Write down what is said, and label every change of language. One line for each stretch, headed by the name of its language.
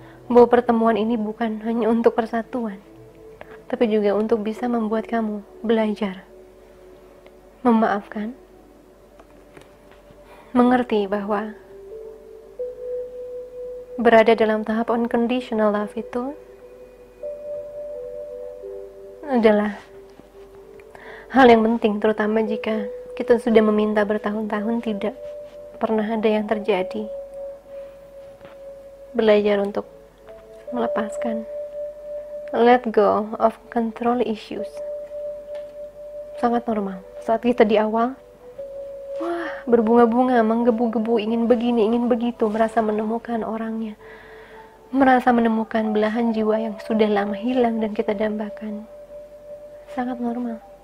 Indonesian: Bahwa pertemuan ini bukan hanya untuk persatuan, tapi juga untuk bisa membuat kamu belajar memaafkan, mengerti bahwa berada dalam tahap unconditional love itu adalah hal yang penting, terutama jika kita sudah meminta bertahun-tahun tidak pernah ada yang terjadi. Belajar untuk melepaskan
English: Let go of control issues.
Indonesian: Sangat normal. Saat kita di awal, wah, berbunga-bunga, menggebu-gebu, ingin begini, ingin begitu, merasa menemukan orangnya, merasa menemukan belahan jiwa yang sudah lama hilang dan kita dambakan. Sangat normal.